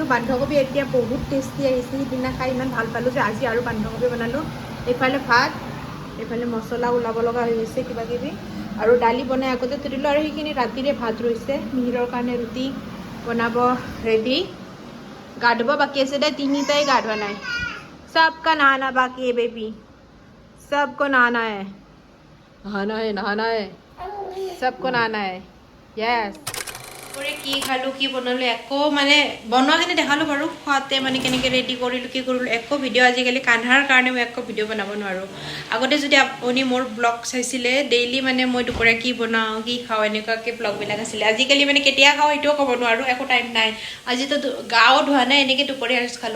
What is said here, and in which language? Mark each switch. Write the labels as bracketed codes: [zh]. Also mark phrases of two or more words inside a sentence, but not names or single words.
[as] বন্ধাকবি এতিয়া বহুত টেষ্টি আহিছে, সিদিনা খাই ইমান ভাল পালোঁ যে আজি আৰু বন্ধাকবি বনালোঁ। এইফালে ভাত, এইফালে মছলা ওলাব লগা হৈ গৈছে কিবা কিবি, আৰু দালি বনাই আগতে থৈ দিলোঁ। আৰু সেইখিনি ৰাতিৰে ভাত ৰৈছে, মিহিৰৰ কাৰণে ৰুটি বনাব ৰেডি। গা ধুব বাকী আছে দে, তিনিটাই গা ধোৱা নাই। [hi] सबका नहाना बाकी है बेबी, सबको नहाना है, नहाना है, सबको नहाना है। [en] यस। [as] কি খালোঁ কি বনালোঁ একো মানে বনোৱাখিনি দেখালোঁ বাৰু, খোৱাতে মানে কেনেকৈ ৰেডি কৰিলোঁ কি কৰিলোঁ একো ভিডিঅ'। আজিকালি কান্ধাৰ কাৰণে মই একো ভিডিঅ' বনাব নোৱাৰোঁ। আগতে যদি আপুনি মোৰ ব্লগ চাইছিলে, ডেইলি মানে মই দুপৰীয়া কি বনাওঁ কি খাওঁ এনেকুৱাকৈ ব্লগবিলাক আছিলে। আজিকালি মানে কেতিয়া খাওঁ সেইটোও ক'ব নোৱাৰোঁ, একো টাইম নাই। আজিতো গাও ধোৱা নাই, এনেকৈ দুপৰীয়া সাজ খালোঁ।